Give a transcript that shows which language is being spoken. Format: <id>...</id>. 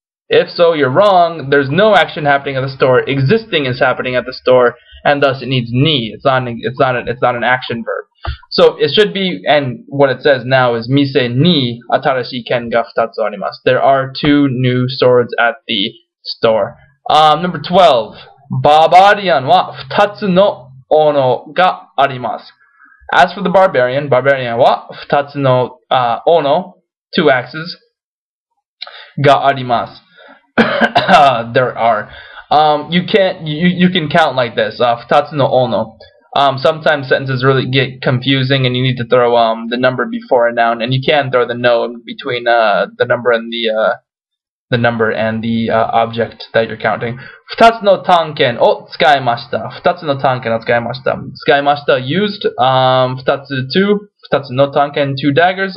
<en>If so, you're wrong. There's no action happening at the store. Existing is happening at the store, and thus it needs ni. It's not an action verb. So it should be, and what it says now is</en> <ja>mise ni atarashi ken ga 2つあります.</ja> <en>There are 2 new swords at the store. Number 12.</en> <ja>Barbarian wa 2つの斧があります.</ja> <en>As for the barbarian wa</en> <ja>2つのono,</ja> <en>2 axes,</en> <ja>があります.</ja> <en>There are. You can count like this.</en> <ja>2つのono.</ja> <en>Sometimes sentences really get confusing and you need to throw the number before a noun, and you can throw the no in between the number and the object that you're counting.</en> <ja>2つの探検を使いました.2つの探検を使いました. 使いました</ja> <en>used.</en> <ja>2つ 2. 2つの探検</ja> <en>2 daggers.</en>